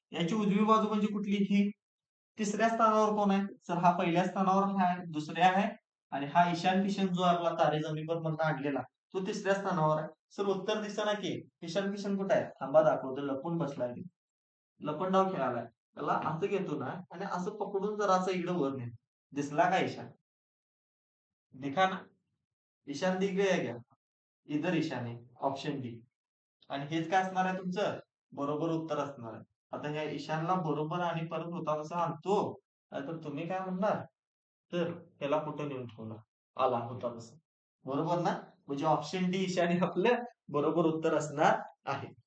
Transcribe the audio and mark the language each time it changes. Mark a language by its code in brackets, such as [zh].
[mr] याची उजवी बाजू म्हणजे कुठली, ही. तिसऱ्या स्थानावर कोण आहे, तर हा पहिल्या स्थानावर आहे, दुसऱ्या आहे. आणि हा ईशान किशन जो आपला तारे जमी पर मधून आणलेला, तो तिसऱ्या स्थानावर आहे. सर उत्तर दिसतं ना की ईशान किशन कुठे आहे, थांबा दाखवतो. लपून बसलाय, लपंडाव खेळालाय. त्याला असं घेतो ना आणि असं पकडून जर असं इकडं वर नेतो. दिसला का ईशान, [hi] दिखा ना, ईशान दिख गया क्या, इधर ईशान आहे, ऑप्शन डी. [mr] आणि हेच काय असणार आहे तुमचं बरोबर उत्तर असणार आहे. आता ह्या ईशानला बरोबर आणि परत होता तसा आणतो, तर तुम्ही काय म्हणणार, तर त्याला कुठं नेऊन ठेवला, आला होता तसं, बरोबर ना. म्हणजे ऑप्शन डी ईशान हे आपलं बरोबर उत्तर असणार आहे.